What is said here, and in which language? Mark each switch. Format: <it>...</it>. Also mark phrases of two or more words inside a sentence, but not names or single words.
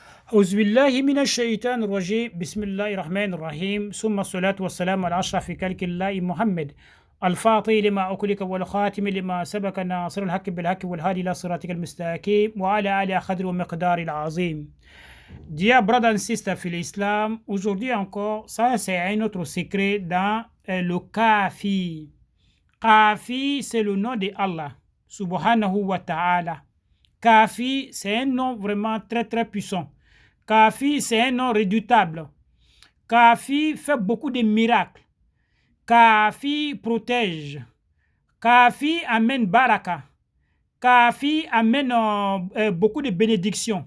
<ar>أعوذ بالله من الشيطان الرجيم بسم الله الرحمن الرحيم ثم الصلاة والسلام على أشرف خلق الله محمد الفاطر لما أكلك والخاتم لما سبق ناصر الحق بالحق والهادي إلى صراطك المستقيم وعلى آله قدر ومقدار العظيم.</ar> <en>Dear brothers and sisters</en> <fr>في l'islam, aujourd'hui encore, ça c'est un autre secret dans le Kafi. Kafi, c'est le nom de Allah,</fr> <ar>سبحانه وتعالى.</ar> <fr>Kafi, c'est un nom vraiment très très puissant. Kafi, c'est un nom redoutable. Kafi fait beaucoup de miracles. Kafi protège. Kafi amène baraka. Kafi amène beaucoup de bénédictions.</fr>